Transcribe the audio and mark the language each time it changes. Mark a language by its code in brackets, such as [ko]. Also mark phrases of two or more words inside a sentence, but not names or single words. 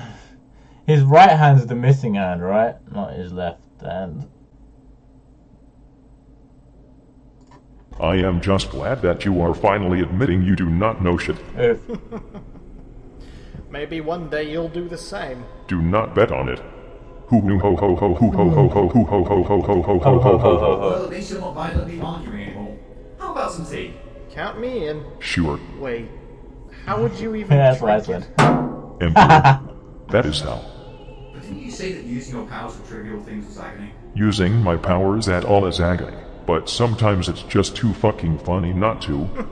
[en] His right hand's the missing hand, right? Not his left hand. I am just glad that you are finally admitting you do not know shit. Maybe one day you'll do the same. Do not bet on it. Hoo hoo ho ho ho hoo ho ho ho hoo ho ho ho ho ho ho ho ho. Well, at least you're not violently arguing anymore. How about some tea? Count me in. Sure. Wait, how would you even That's what I drink said. it? Emperor. That is how. But didn't you say that using your powers for trivial things was agony? Using my powers at all is agony, but sometimes it's just too fucking funny not to.